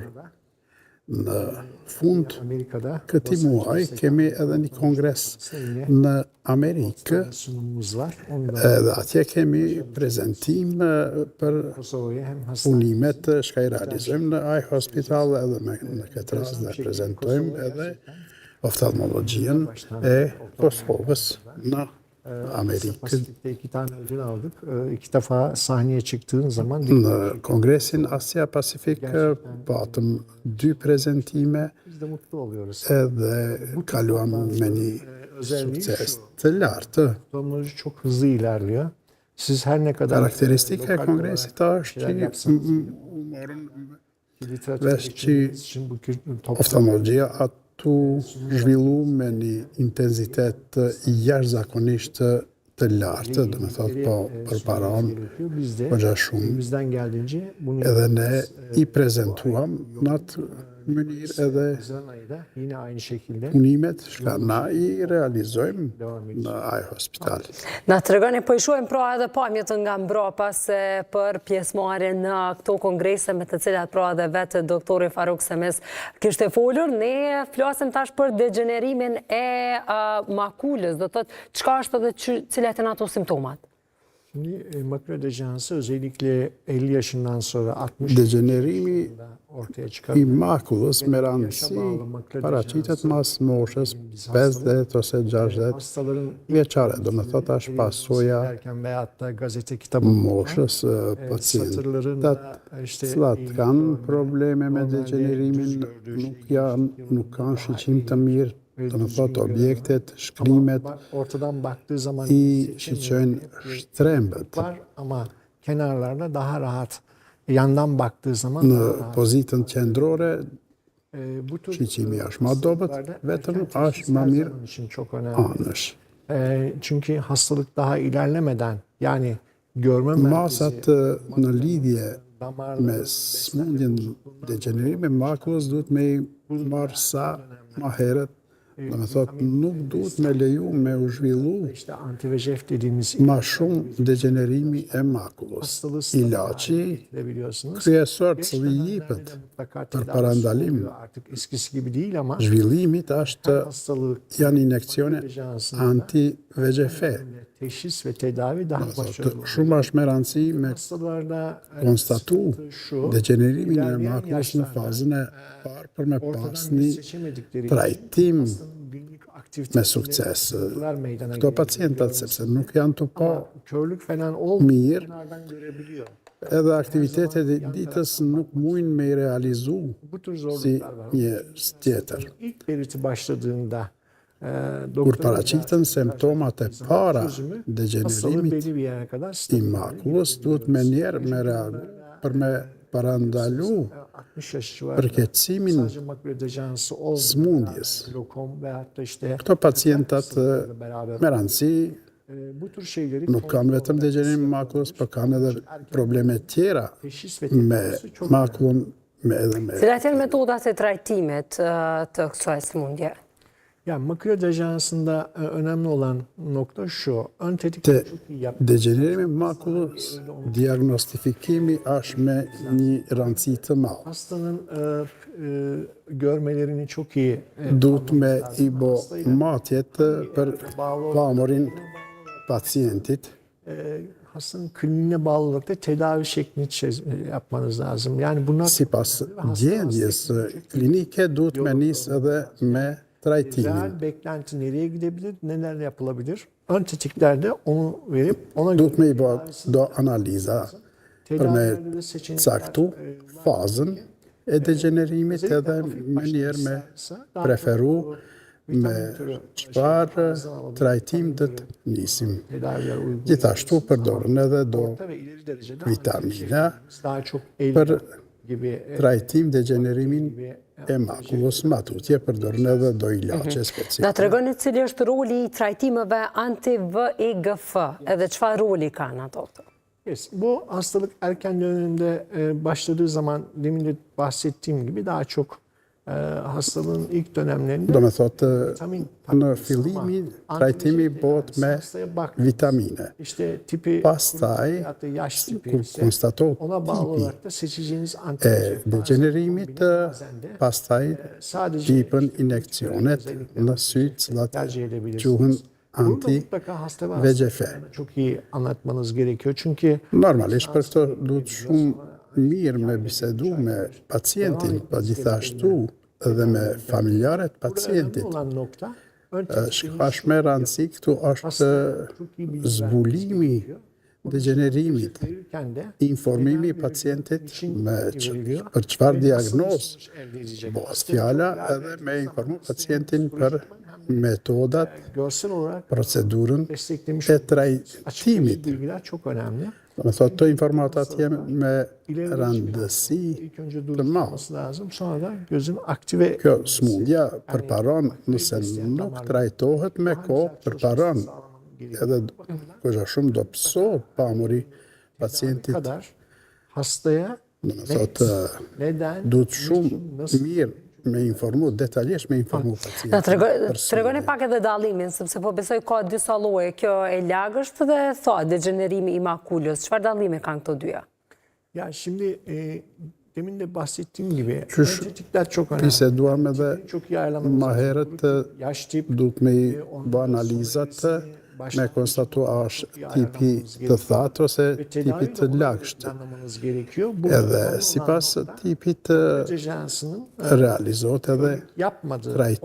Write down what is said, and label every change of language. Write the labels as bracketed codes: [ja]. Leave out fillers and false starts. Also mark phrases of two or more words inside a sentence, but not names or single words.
[sq] Në fund këtij muaji kemi edhe një kongres në Amerikë, edhe atje kemi prezantim për punimet që i realizojmë në Eye Hospital, edhe në këtë rast ne prezantojmë edhe oftalmologjinë e Kosovës në Amerikë. [tr] İki tane ödül aldık. İki defa sahneye çıktığın zaman [sq] Në Kongresin Asia Pasifik patëm 2 prezentime [tr] biz de mutlu oluyoruz. [sq] edhe kaluam me një sukses të lartë. [tr] Oftalmoloji çok hızlı ilerliyor. Siz her ne kadar [sq] Karakteristika e kongresit është që morën vesh që oftalmologjia tu zhvillu me një intensitet jashtëzakonisht të lartë, do me thotë po përparon përgja shumë, [tr] elimizden geldiğince bunu [sq] edhe ne i prezentuam në atë mënyrë edhe [tr] Haziran ayı da yine aynı şekilde [sq] punimet që na i realizojmë në Eye Hospital. Na të regoni, po i shuajmë pra edhe pamjet nga mbrapa se për pjesëmarrje në këto kongrese me të cilat pra edhe vetë doktori Faruk Semiz kishte folur. Ne flasim tash për degenerimin e makulës, do të thotë çka është edhe cilat janë ato simptomat? [tr] Şimdi makule dejansı özellikle 50 yaşından sonra 60 [sq] Degenerimi [tr] ortaya çıkar. [sq] i makullës me rëndësi paraqitet mas moshës 50 ose 60 [tr] Hastaların [sq] vjeçare, do me thotë është pasojë [tr] derken veyahut da gazete kitabı [sq] moshës [tr] satırların [sq] pacientët cilat kanë probleme me degenerimin nuk kanë shiqim të mirë, do me thotë objektet, shkrimet [tr] ortadan baktığı zaman [sq] i shiqojnë shtrembët [tr] var ama kenarlarda daha rahat. Yandan baktığı zaman [sq] në [tr] daha rahat. [sq] pozitën qendrore. [tr] Bu tür [sq] Shiqimi është më dobët, vetëm është më mirë [tr] Onun için çok önemli. [sq] anësh. [tr] Çünkü hastalık daha ilerlemeden yani görme [sq] Masat në lidhje [tr] damarlar [sq] me smundjen degenerimi makullës duhet me i marrë sa ma herët, do me thotë nuk duhet me leju me u zhvillu [tr] işte anti-VEGF dediğimiz [sq] ma shumë degenerimi e makullës. [tr] hastalığı [sq] İlaçi [tr] de biliyorsunuz. [sq] kryesor që i jipet [tr] Mutlaka [sq] për [tr] tedavi [sq] parandalim [tr] oluyor. Artık eskisi gibi değil ama [sq] zhvillimit është [tr] hastalık [sq] janë injekcione anti-VEGF. [tr] teşhis ve tedavi daha başarılı. [sq] Shumë është me rëndësi me [tr] Hastalarda [sq] konstatu [tr] şu [sq] degenerimin e makullës në fazën e parë për me pas një [tr] seçemedikleri [sq] trajtim [tr] günlük aktivite [sq] me sukses. [tr] meydana [sq] Këto pacientat, sepse nuk janë të pa [tr] körlük falan olmuyor. [sq] mirë, [tr] Bunlardan görebiliyor. [sq] edhe aktivitetet e ditës nuk mujnë me i realizu [tr] Bu tür [sq] si [tr] zorluklar var. [sq] një tjetër. [tr] İlk belirti başladığında [sq] Kur paraqiten simptomat e para [tr] hastalığı [sq] degenerimit [tr] belli bir yere kadar [sq] i makullës, duhet me njerë me reagu për me parandalu [tr] 60 yaş civarında [sq] përkeqësimin [tr] sadece makule dejansı olmayan [sq] smundjes. [tr] glokom veyahut da işte [sq] Këto pacientat [tr] beraber [sq] me rëndësi [tr] bu tür şeyleri [sq] nuk kanë vetëm degenerim makullës, por kanë edhe probleme tjera [tr] teşhis ve [sq] me [tr] tedavisi çok [sq] makullën me edhe me Cilat janë metodat e trajtimit të kësaj smundje? [tr] Ya makule dejansında önemli olan nokta şu. Ön tetikleri çok iyi yap. [sq] Degenerimi makulës, diagnostifikimi është me një rëndësi të madhe. [tr] Hastanın görmelerini çok iyi [sq] Duhet me i bo matjet për pamurin pacientit, [tr] hastanın kliniğine bağlı olarak da tedavi şeklini yapmanız lazım. Yani bunlar [sq] sipas gjendjes klinike duhet me nis edhe me trajtimin. [tr] real beklenti nereye gidebilir, neler yapılabilir? Ön tetiklerde onu verip ona [sq] Duhet me i bo do analiza për me [tr] tedavilerde de seçenekler [sq] caktu fazën e degenerimit edhe me njerë me preferu me çfarë trajtim të nisim. [tr] tedaviler uyguluyor. [sq] Gjithashtu përdorën edhe do [tr] Orta ve ileri derecede [sq] vitamina [tr] daha çok el [sq] për [tr] gibi [sq] trajtim degenerimin e makullës, matutje përdorën edhe do ilaçe Na specifike. tregoni cili është roli i trajtimeve anti-VEGF edhe çfarë roli kanë ato? [tr] Yes, bu hastalık erken dönemde başladığı zaman demin de bahsettiğim gibi daha çok hastalığın ilk dönemlerinde [sq] Do me thotë, [tr] vitamin [sq] në fillimi trajtimi bëhet me [tr] hastaya bak [sq] vitamine. [tr] işte tipi [sq] Pastaj, [tr] hatta yaş tipi [sq] kur [tr] ise [sq] konstatohet [tr] ona bağlı [sq] tipi [tr] olarak da seçeceğiniz [sq] e [tr] antibiyotik [sq] degenerimit, pastaj [tr] sadece [sq] tipën injekcionet në sy, cilat [tr] tercih edebilirsiniz. [sq] quhen [tr] Bunu da mutlaka hasta ve [sq] anti-VEGF. [tr] hastalarına çok iyi anlatmanız gerekiyor. Çünkü [sq] Normalisht për këto duhet shumë mirë me bisedu me pacientin, pa gjithashtu edhe me familjarët [tr] önemli [sq] pacientit. [tr] olan nokta ön [sq] Shkash me rëndësi këtu është zbulimi degenerimit, [tr] verirken de [sq] informimi pacientit me për çfarë diagnozë [tr] elde edecek. [sq] bëhet fjala edhe me informu pacientin për metodat, [tr] Görsel olarak [sq] procedurën [tr] desteklemiş [sq] e [tr] açıklayıcı [sq] trajtimit. [tr] bilgiler çok önemli. [sq] Me thotë të informatat jenë me rëndësi [tr] İlk önce [sq] të madhe. [tr] durması lazım. Sonra da gözün aktive [sq] Kjo smundja përparon nëse nuk trajtohet me kohë, përparon edhe kësha shumë do pësohet pamuri pacientit. [tr] kadar hastaya [sq] Do me thotë, [tr] neden, [sq] duhet shumë [tr] nasıl [sq] mirë me informu, detaljesht me informu Na pacientit. tregoni pak edhe dallimin, sepse po besoj ka disa lloje, kjo e lagësht dhe degenerimi i makulës. Çfarë dallimi kanë këto dyja? [tr] ya şimdi demin de bahsettiğim gibi [sq] Qysh [tr] tetikler çok önemli. [sq] Biseduam edhe [tr] Çok iyi ayarlamanız [sq] ma herët [tr] yaş tip [sq] duhet me i bë analizat me konstatu a është tipi të thatë ose tipi të lagshtë. [tr] anlamanız gerekiyor. Bu [sq] Edhe sipas tipit [tr] dejansının [sq] realizohet edhe [tr] yapmadığı, [sq] trajtimi.